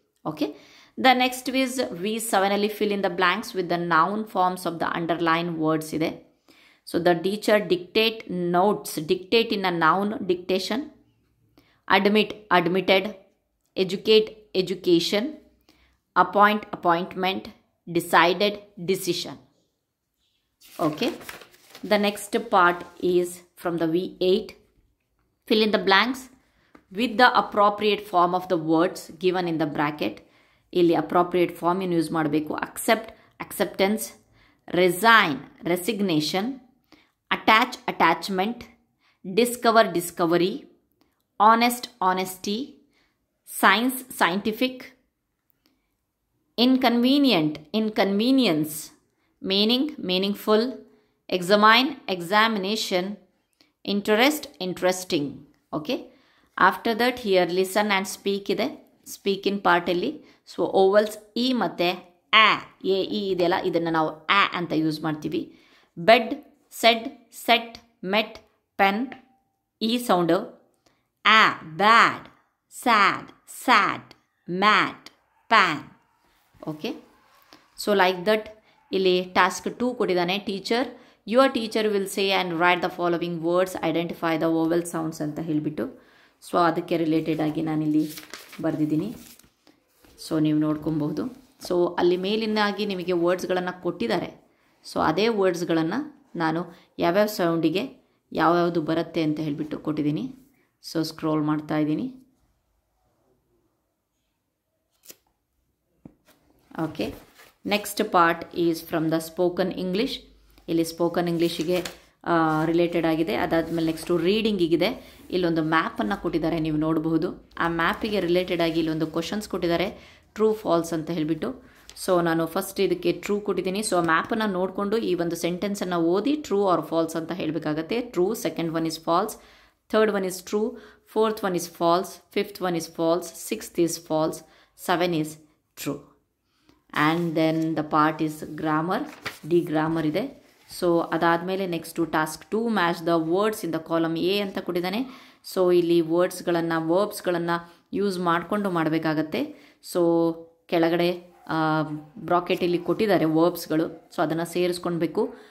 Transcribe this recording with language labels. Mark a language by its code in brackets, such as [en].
[en] Okay, the next is V7 ಅಲ್ಲಿ fill in the blanks with the noun forms of the underline words ಇದೆ. So the teacher dictate notes, dictate in a noun dictation, admit admitted, educate education, appoint appointment, decided decision. Okay, the next part is from the V8. Fill in the blanks with the appropriate form of the words given in the bracket. [kn] ಇಲ್ಲಿ appropriate form ಏನು use ಮಾಡಬೇಕು. [en] accept, acceptance, resign, resignation, attach, attachment, discover, discovery, honest, honesty, science, scientific, inconvenient, inconvenience, meaning, meaningful, examine, examination, interest, interesting. Okay, after that here listen and speak ಇದೆ. [kn] speak in part ಅಲ್ಲಿ so ಓವಲ್ಸ್ E ಮತ್ತು A E ಇದೆಯಲ್ಲ, ಇದನ್ನು ನಾವು A ಅಂತ use ಮಾಡ್ತೀವಿ. Bed, shed, set, met, pen, E sound. [en] A, bad, sad, sad, mad, pan. [kn] Okay, so like that ಇಲ್ಲಿ task 2 ಕೊಟ್ಟಿದ್ದಾನೆ. [en] teacher, your teacher will say and write the following words, identify the vowel sounds [kn] ಅಂತ ಹೇಳಿಬಿಟ್ಟು, so ಅದಕ್ಕೆ related ಆಗಿ ನಾನಿಲ್ಲಿ ಬರೆದಿದ್ದೀನಿ. So ನೀವು ನೋಡ್ಕೊಬಹುದು. ಸೊ ಅಲ್ಲಿ ಮೇಲಿನಾಗಿ ನಿಮಗೆ ವರ್ಡ್ಸ್ಗಳನ್ನು ಕೊಟ್ಟಿದ್ದಾರೆ. ಸೊ ಅದೇ ವರ್ಡ್ಸ್ಗಳನ್ನು ನಾನು ಯಾವ್ಯಾವ ಸೌಂಡಿಗೆ ಯಾವ್ಯಾವುದು ಬರುತ್ತೆ ಅಂತ ಹೇಳಿಬಿಟ್ಟು ಕೊಟ್ಟಿದ್ದೀನಿ. ಸೊ ಸ್ಕ್ರೋಲ್ ಮಾಡ್ತಾ ಇದ್ದೀನಿ. [en] Okay, next part is from the spoken English. [kn] ಇಲ್ಲಿ ಸ್ಪೋಕನ್ ಇಂಗ್ಲೀಷಿಗೆ ರಿಲೇಟೆಡ್ ಆಗಿದೆ. ಅದಾದಮೇಲೆ ನೆಕ್ಸ್ಟು ರೀಡಿಂಗಿಗಿದೆ. ಇಲ್ಲೊಂದು ಮ್ಯಾಪನ್ನು ಕೊಟ್ಟಿದ್ದಾರೆ, ನೀವು ನೋಡಬಹುದು. ಆ ಮ್ಯಾಪಿಗೆ ರಿಲೇಟೆಡ್ ಆಗಿ ಇಲ್ಲೊಂದು ಕ್ವಶನ್ಸ್ ಕೊಟ್ಟಿದ್ದಾರೆ, ಟ್ರೂ ಫಾಲ್ಸ್ ಅಂತ ಹೇಳಿಬಿಟ್ಟು. ಸೊ ನಾನು ಫಸ್ಟ್ ಇದಕ್ಕೆ ಟ್ರೂ ಕೊಟ್ಟಿದ್ದೀನಿ. ಸೊ ಆ ಮ್ಯಾಪನ್ನು ನೋಡಿಕೊಂಡು ಈ ಒಂದು ಸೆಂಟೆನ್ಸನ್ನು ಓದಿ ಟ್ರೂ ಆರ್ ಫಾಲ್ಸ್ ಅಂತ ಹೇಳಬೇಕಾಗತ್ತೆ. [en] True, second one is false, third one is true, fourth one is false, fifth one is false, sixth is false, 7 is true. And then the part is grammar, D grammar ಇದೆ. [kn] So ಅದಾದಮೇಲೆ next task 2 [en] match the words in the column A [kn] ಅಂತ ಕೊಟ್ಟಿದ್ದಾನೆ. So ಇಲ್ಲಿ ವರ್ಡ್ಸ್ಗಳನ್ನು, ವರ್ಬ್ಸ್ಗಳನ್ನು use ಮಾಡಿಕೊಂಡು ಮಾಡಬೇಕಾಗತ್ತೆ. So ಕೆಳಗಡೆ ಬ್ರಾಕೆಟಲ್ಲಿ ಕೊಟ್ಟಿದ್ದಾರೆ ವರ್ಬ್ಸ್ಗಳು, so ಅದನ್ನು ಸೇರಿಸ್ಕೊಳ್ಬೇಕು.